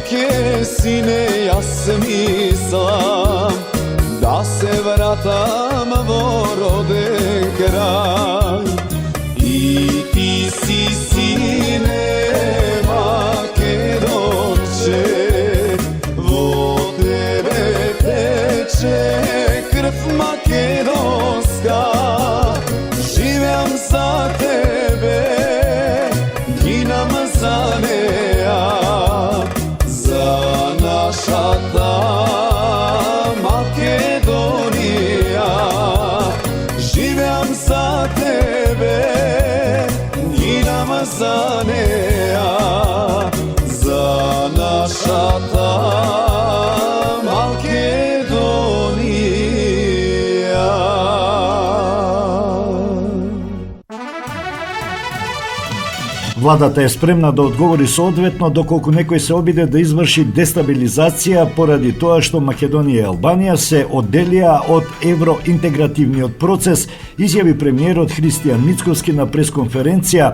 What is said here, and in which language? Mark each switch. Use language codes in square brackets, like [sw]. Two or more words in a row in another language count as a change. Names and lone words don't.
[mk] ќе сине ја смислам, да се вратам во роден крај. И ти си сине Македонче, во тебе тече крв македонска, живеам за тебе, гинам за неа, за наша та Македонија. Живеам за тебе, гинам за неа, за наша та Македонија. Владата е спремна да одговори соодветно доколку некој се обиде да изврши дестабилизација поради тоа што Македонија и Албанија се одделија од евроинтегративниот процес, изјави премиерот Христијан Мицковски на пресконференција.